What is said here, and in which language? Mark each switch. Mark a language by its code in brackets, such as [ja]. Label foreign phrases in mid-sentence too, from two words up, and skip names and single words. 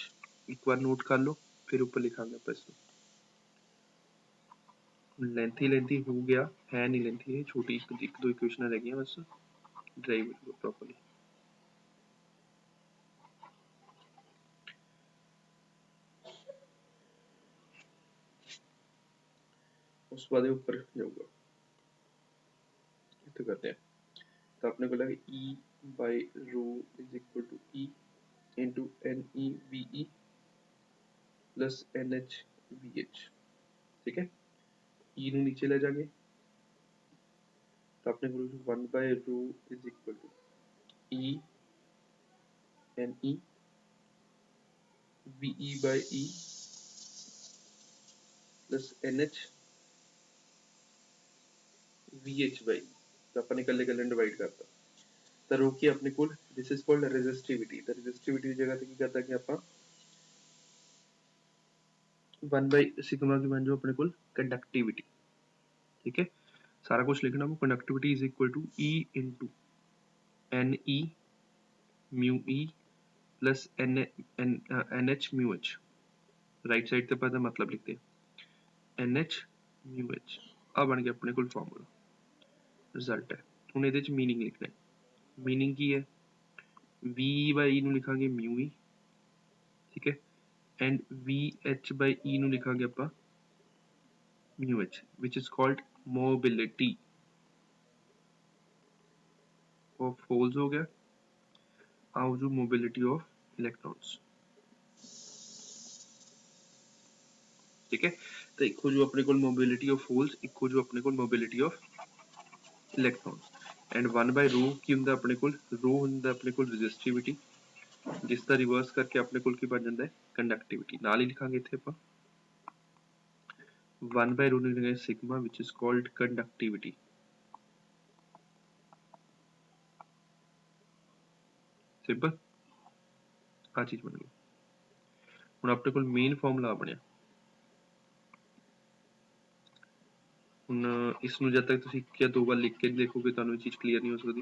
[pa] ਇੱਕ ਵਾਰ ਨੋਟ ਕਰ ਲਓ, ਫਿਰ ਉੱਪਰ ਲਿਖਾਂਗੇ ਆਪਾਂ ਇਸ ਨੂੰ। ਲੈਂਥੀ ਹੋ ਗਿਆ, ਹੈ ਨਹੀਂ ਲੈਂਥੀ, ਇਹ ਛੋਟੀ ਇੱਕ ਦੋ ਇਕੁਏਸ਼ਨਾਂ ਰਹਿ ਗਈਆਂ ਬਸ, [en] drive properly. [pa] ਉਸ ਤੋਂ ਬਾਅਦ ਇਹ ਉੱਪਰ ਜਾਊਗਾ, ਇੱਥੇ ਕਰਦੇ ਹਾਂ। ਤਾਂ ਆਪਣੇ ਕੋਲ ਹੈ [en] E/ρ is equal to E into NEVE plus NHVH। [pa] ਠੀਕ ਹੈ। E ਨੂੰ ਨੀਚੇ ਲੈ ਜਾਗੇ ਤਾਂ ਆਪਣੇ ਕੋਲ [en] 1/ρ is equal to E NE VE/E plus NH VH/E। [pa] ਤਾਂ ਆਪਾਂ ਨੇ ਇਕੱਲੇ ਡਿਵਾਈਡ ਕਰਤਾ। ਤਾਂ ਰੋ ਕੀ ਆਪਣੇ ਕੋਲ, [en] this is called resistivity. [pa] ਤਾਂ ਰੈਜ਼ਿਸਟਿਵਿਟੀ ਦੀ ਜਗ੍ਹਾ ਤੇ ਕੀ ਕਰਦਾ ਕਿ ਆਪਾਂ 1/σ ਕੀ ਬਣ ਜਾਓ ਆਪਣੇ ਕੋਲ ਕੰਡਕਟਿਵਿਟੀ। ਠੀਕ ਹੈ। ਸਾਰਾ ਕੁਝ ਲਿਖਣਾ, ਉਹ [en] conductivity is equal to E into NE μE plus NH μH। right side [pa] ਤੇ ਆਪਾਂ ਇਹਦਾ ਮਤਲਬ ਲਿਖਦੇ ਹਾਂ NH μH। ਆ ਬਣ ਗਿਆ ਆਪਣੇ ਕੋਲ ਫਾਰਮੂਲਾ, ਰਿਜ਼ਲਟ ਹੈ। ਹੁਣ ਇਹਦੇ ਚ ਮੀਨਿੰਗ ਲਿਖਣਾ ਹੈ। ਮੀਨਿੰਗ ਕੀ ਹੈ, VE/E ਨੂੰ ਲਿਖਾਂਗੇ μE। ਠੀਕ ਹੈ। ਐਂਡ VH/E ਨੂੰ ਲਿਖਾਂਗੇ ਆਪਾਂ μH, [en] which is called mobility of holes [pa] ਹੋ ਗਿਆ। ਆਓ ਜੋ [en] mobility of electrons। [pa] ਠੀਕ ਹੈ। ਤਾਂ ਇੱਕ ਹੋ ਜੋ ਆਪਣੇ ਕੋਲ [en] mobility of holes, [pa] ਇੱਕ ਹੋ ਜੋ ਆਪਣੇ ਕੋਲ [en] mobility of electrons। [pa] ਐਂਡ 1/ρ ਕੀ ਹੁੰਦਾ ਆਪਣੇ ਕੋਲ, ρ ਹੁੰਦਾ ਆਪਣੇ ਕੋਲ resistivity, ਜਿਸ ਦਾ ਰਿਵਰਸ ਕਰਕੇ ਆਪਣੇ ਕੋਲ ਕੀ ਬਣ ਜਾਂਦਾ ਹੈ, ਕੰਡਕਟਿਵਿਟੀ। ਨਾਲ ਹੀ ਲਿਖਾਂਗੇ ਇੱਥੇ ਆਪਾਂ 1/ρ ਨੂੰ ਲਿਖਾਂਗੇ ਸਿਗਮਾ, [en] which is called conductivity। [pa] ਸਿੰਪਲ, ਆ ਚੀਜ਼ ਬਣ ਗਈ। ਹੁਣ ਆਪਣੇ ਕੋਲ ਮੇਨ ਫਾਰਮੂਲਾ ਬਣਿਆ। ਹੁਣ ਇਸ ਨੂੰ ਜਦ ਤੱਕ ਤੁਸੀਂ ਇੱਕ ਜਾਂ ਦੋ ਵਾਰ ਲਿਖ ਕੇ ਦੇਖੋਗੇ ਤੁਹਾਨੂੰ ਇਹ ਚੀਜ਼ ਕਲੀਅਰ ਨਹੀਂ ਹੋ ਸਕਦੀ।